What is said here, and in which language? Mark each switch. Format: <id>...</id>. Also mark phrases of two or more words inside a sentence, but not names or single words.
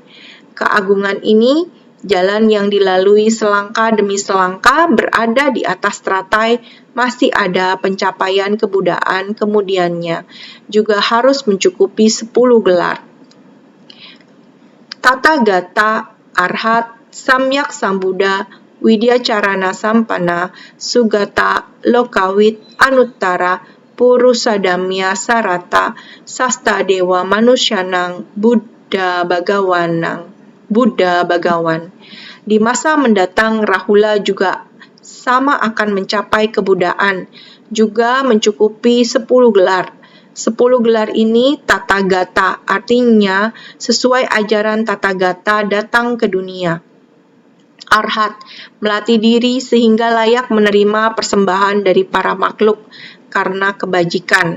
<id>Keagungan ini, jalan yang dilalui selangkah demi selangkah berada di atas teratai, masih ada pencapaian kebudaan kemudiannya, juga harus mencukupi 10 gelar. Tathagata, Arhat, Samyak Sambuddha, Widyacarana Sampana, Sugata, Lokawit, Anuttara, Purusadamya Sarata, Sastadewa Manusyanang, Buddha Bagawan. Di masa mendatang Rahula juga sama akan mencapai kebudaan, juga mencukupi 10 gelar. 10 gelar ini Tathagata, artinya sesuai ajaran Tathagata datang ke dunia. Arhat, melatih diri sehingga layak menerima persembahan dari para makhluk karena kebajikan.</id>